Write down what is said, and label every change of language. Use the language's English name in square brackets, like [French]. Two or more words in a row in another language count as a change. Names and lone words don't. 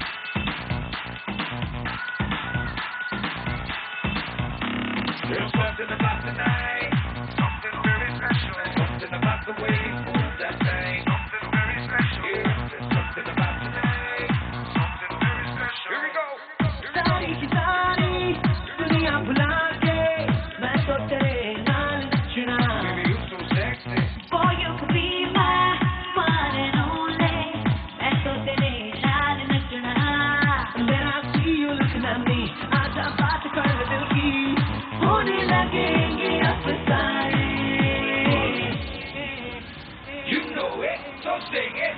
[English] There's something about tonight. Something very special. Something about the way you move that thing. Something very special. Yeah, there's something about tonight. Something very special. Here we go. [Hindi] सारी की सारी दुनिया भुला के मैं तो तेरे [Punjabi] ਨਾਲ ਨੱਚਣਾ. [English] Baby, you so sexy. Boy, you could be my one and only. [Hindi] मैं तो तेरे [Punjabi] ਨਾਲ ਨੱਚਣਾ. [English] Then I see you looking at me. [Hindi] आजा बात कर दिल की. होने लगेंगे अफसाने. [English] You know it, so sing it.